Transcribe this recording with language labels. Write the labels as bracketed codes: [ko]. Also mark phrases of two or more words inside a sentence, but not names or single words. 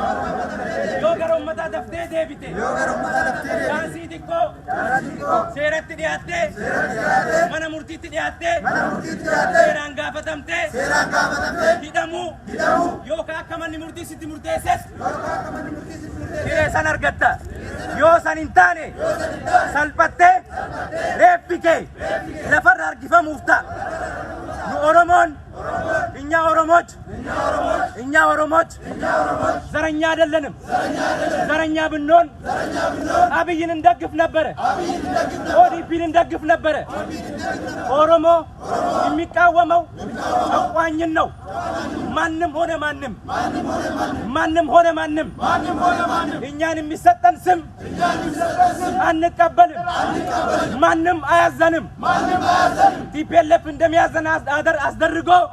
[om] chaansii xiqqoo seeratti dhiyaattee mana murtiitti dhiyaattee seeraan gaafatamtee hidhamuu yookaan akka manni murtii sitti murteesses hiree san argatta yoo san hin taane salphattee reeffi kee lafarra harkifamuuf ta'a nu Oromoon [am] እኛ ኦሮሞች ዘረኛ አይደለንም ዘረኛ ብንሆን አብይን እንደግፍ ነበር ኦዲፒን እንደግፍ ነበር ኦሮሞ የሚቃወመው ጨቋኝን ነው ማንም ሆነ ማንም እኛን የሚሰጠን ስም አንቀበልም ማንም አያዘንም ቲፒኤልኤፍ እንደሚያዘን አስደርጎ